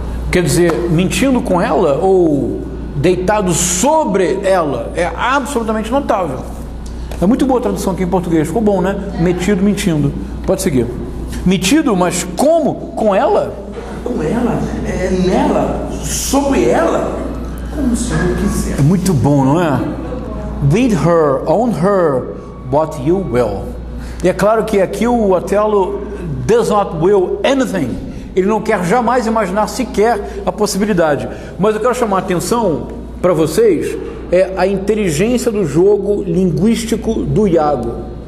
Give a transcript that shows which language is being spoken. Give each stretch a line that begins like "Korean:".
Portuguese: Quer dizer, mentindo com ela ou deitado sobre ela é absolutamente notável. É muito boa a tradução aqui em português. Ficou bom, né? Metido, mentindo. Pode seguir. Metido, mas como? Com ela? Com ela, nela, sobre ela, como o Senhor quiser. É muito bom, não é?
English: With her, on her, what you will.
Portuguese: E é claro que aqui o Otelo
English: does not will anything.
Portuguese: Ele não quer jamais imaginar sequer a possibilidade. Mas eu quero chamar a atenção para vocês é a inteligência do jogo linguístico do Iago.